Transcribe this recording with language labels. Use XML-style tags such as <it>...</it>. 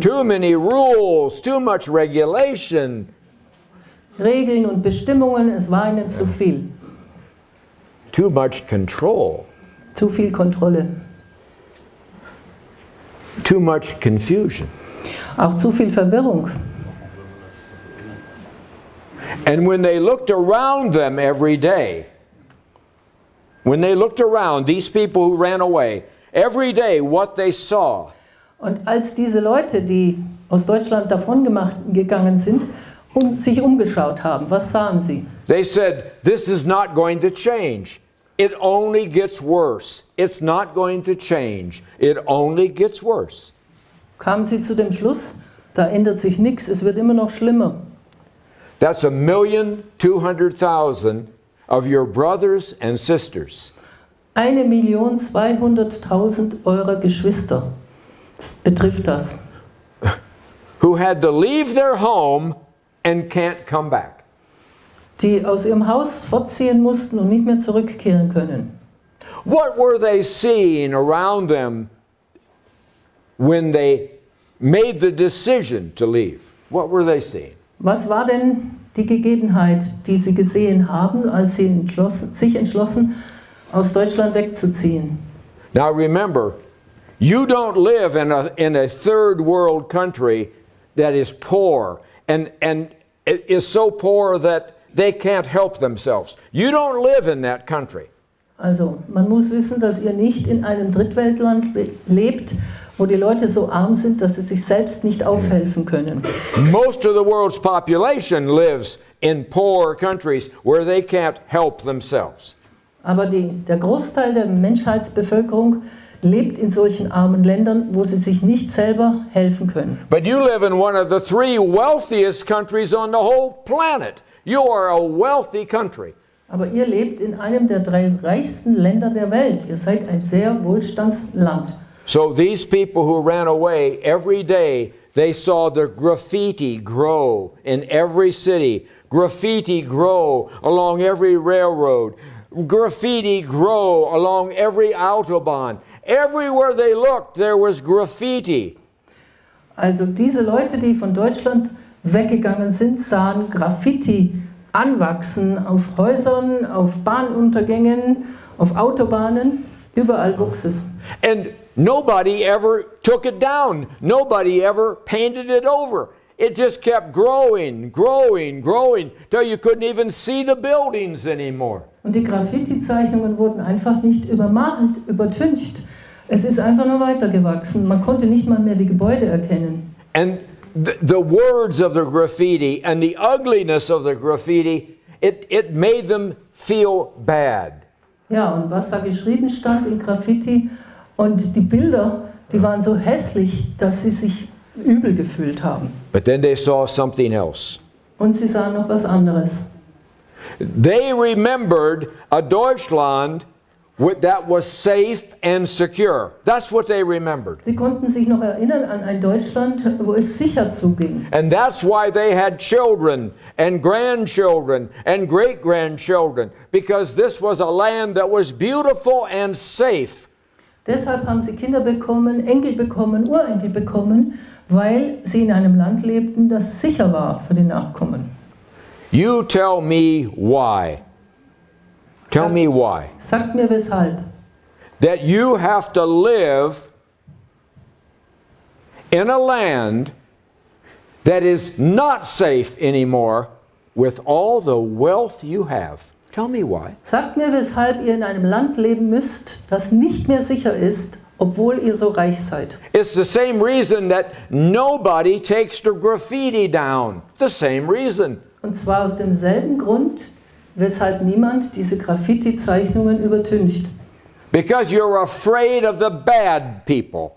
<en>Too many rules, too much regulation.</en> <de>Regeln und Bestimmungen, es war ihnen zu viel.</de> <en>Too much control.</en> <de>Zu viel Kontrolle.</de> <en>Too much confusion.</en> <de>Auch zu viel Verwirrung.</de> <en>And when they looked around them every day, when they looked around, these people who ran away, every day what they saw</en> <de>Und als diese Leute, die aus Deutschland davongegangen sind und sich umgeschaut haben, was sahen sie?</de> <en>they said, this is not going to change. It only gets worse. It's not going to change. It only gets worse.</en> <de>Kamen sie zu dem Schluss, da ändert sich nichts, es wird immer noch schlimmer.</de> <en>That's 1,200,000 of your brothers and sisters</en> <de>1.200.000 eurer Geschwister betrifft das,</de> <en>who had to leave their home and can't come back.</en> <de>die aus ihrem Haus fortziehen mussten und nicht mehr zurückkehren können.</de> <en>What were they seeing around them when they made the decision to leave? What were they seeing?</en> <de>Was war denn die Gegebenheit, die sie gesehen haben, als sie sich entschlossen, aus Deutschland wegzuziehen?</de> <en>Now remember, you don't live in a third world country that is poor and it is so poor that they can't help themselves. You don't live in that country.</en> <de>Also, man muss wissen, dass ihr nicht in einem Drittweltland lebt, wo die Leute so arm sind, dass sie sich selbst nicht aufhelfen können.</de> <en>Most of the world's population lives in poor countries where they can't help themselves.</en> <de>Aber der Großteil der Menschheitsbevölkerung lebt in solchen armen Ländern, wo sie sich nicht selber helfen können.</de> <en>But you live in one of the 3 wealthiest countries on the whole planet. You are a wealthy country.</en> <de>Aber ihr lebt in einem der 3 reichsten Länder der Welt. Ihr seid ein sehr Wohlstandsland.</de> <en>So these people who ran away, every day they saw the graffiti grow in every city, graffiti grow along every railroad, graffiti grow along every Autobahn. Everywhere they looked, there was graffiti.</en> <de>Also diese Leute, die von Deutschland weggegangen sind, sahen Graffiti anwachsen auf Häusern, auf Bahnuntergängen, auf Autobahnen, überall wuchs es.</de> <en>And nobody ever took it down. Nobody ever painted it over. It just kept growing, growing, growing, till you couldn't even see the buildings anymore.</en> <de>Und die Graffiti-Zeichnungen wurden einfach nicht übermalt, übertüncht. Es ist einfach nur weitergewachsen. Man konnte nicht mal mehr die Gebäude erkennen.</de> <en>And the words of the graffiti and the ugliness of the graffiti, it made them feel bad.</en> <de>Ja, und was da geschrieben stand in Graffiti und die Bilder, die waren so hässlich, dass sie sich übel gefühlt haben.</de> <en>But then they saw something else.</en> <de>Und sie sahen noch was anderes.</de> <en>They remembered a Deutschland that was safe and secure. That's what they remembered.</en> <de>Sie konnten sich noch erinnern an ein Deutschland, wo es sicher zuging.</de> <en>And that's why they had children and grandchildren and great-grandchildren, because this was a land that was beautiful and safe.</en> <de>Deshalb haben sie Kinder bekommen, Enkel bekommen, Urenkel bekommen, weil sie in einem Land lebten, das sicher war für die Nachkommen.</de> <en>You tell me why. Tell me why.</en> <de>Sagt mir weshalb.</de> <en>That you have to live in a land that is not safe anymore with all the wealth you have. Tell me why.</en> <de>Sagt mir, weshalb ihr in einem Land leben müsst, das nicht mehr sicher ist, obwohl ihr so reich seid.</de> <en>It's the same reason that nobody takes the graffiti down. The same reason.</en> <de>Und zwar aus demselben Grund, weshalb niemand diese Graffiti-Zeichnungen übertüncht.</de> <en>Because you're afraid of the bad people.</en>